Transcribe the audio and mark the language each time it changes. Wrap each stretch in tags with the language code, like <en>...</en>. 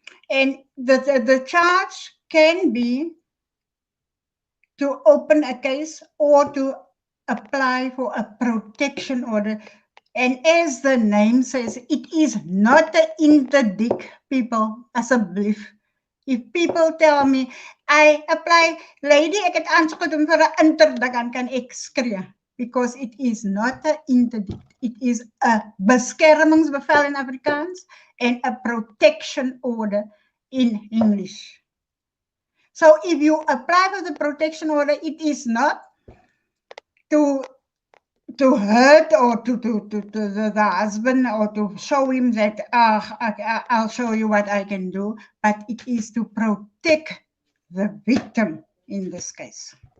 <en>And the charge can be to open a case or to apply for a protection order. And as the name says, it is not an interdict, people, asseblief. If people tell me, I apply, lady,</en> <af>ek het aansoek gedoen vir 'n interdict, dan kan ek skree.</af> <en>Because it is not an interdict. It is a beskermingsbevel in Afrikaans and a protection order in English. So if you apply for the protection order, it is not to hurt or to the husband or to show him that I'll show you what I can do, but it is to protect the victim in this case.</en>